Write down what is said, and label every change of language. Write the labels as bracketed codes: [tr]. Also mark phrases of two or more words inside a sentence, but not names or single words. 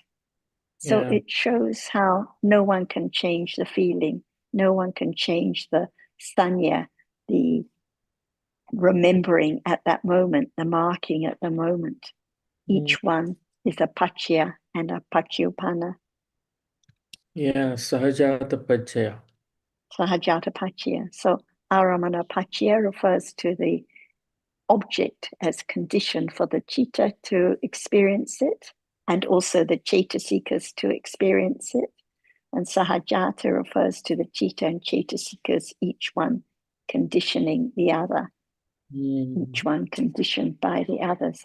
[en] So Yeah. it shows how no one can change the feeling, no one can change the sanya, the remembering at that moment, the marking at the moment. Each one is a paccaya and a paccayupanna. [pi] Yeah. Sahajata Paccaya. Sahajata paccaya. [en] So [pi] aramana paccaya [en] refers to the object as condition for the chitta to experience it, and also the cetasikas to experience it. And sahajata refers to the chitta and cetasikas, each one conditioning the other, each one conditioned by the others.